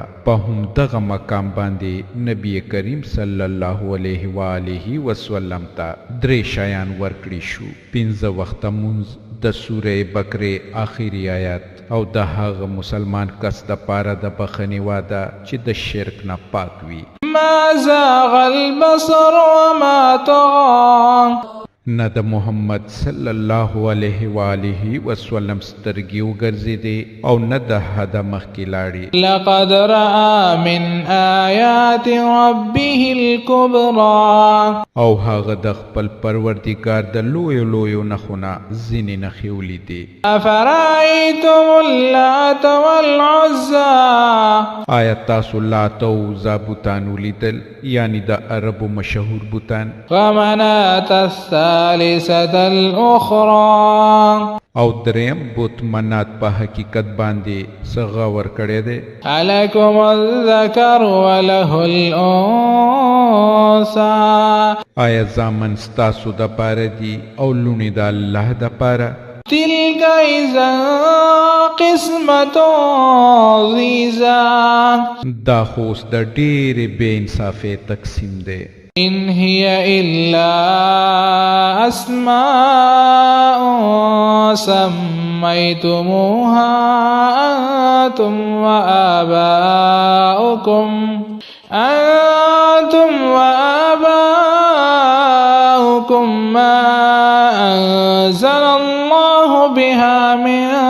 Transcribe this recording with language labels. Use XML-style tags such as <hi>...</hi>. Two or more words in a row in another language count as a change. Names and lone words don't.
<ps>په هم دغه مقام باندې نبی کریم</ps> <ar>صلی الله علیه و آله وسلم</ar> <ps>ته 3 شیان ورکړي شو. 15 وخته مونځ، د سوره بقره آخري آیات او د هغه مسلمان کس د پاره د بخښنې وعده چې د شرک نه پاک وي.</ps> <ar>ما زاغ البصر وما طغى،</ar> <ps>نه د محمد</ps> <ar>صلی الله علیه و آله وسلم</ar> <ps>سترګې وګرځېدې او نه د حده مخکې لاړې.</ps> <ar>لقد رأى من آیات ربه الكبرى،</ar> <ps>او هغه د خپل پروردګار د لویو لویو نښونه ځینې نښې ولیدې.</ps> <ar>أفرأيتم اللات والعزى،</ar> <ps>آیا تاسو لات او عزا بوتان ولیدل یعنی د عربو مشهور بوتان؟</ps> <ar>ومناة الثالثة الأخرى،</ar> <ps>او دریم بت منات په حقیقت باندې څه غور کړی دی؟</ps> <ar>الکم الذکر وله الانثى،</ar> <ps>آیا زامن ستاسو د پاره دي او لونې د الله د پاره؟</ps> <ar>تلک اذا قسمة ضیزى،</ar> <ps>دا خو اوس د ډېرې بې انصافۍ تقسیم دی.</ps> <ar>ان هي الا اسماء سميتموها انتم وآباؤكم ما انزل الله بها من</ar>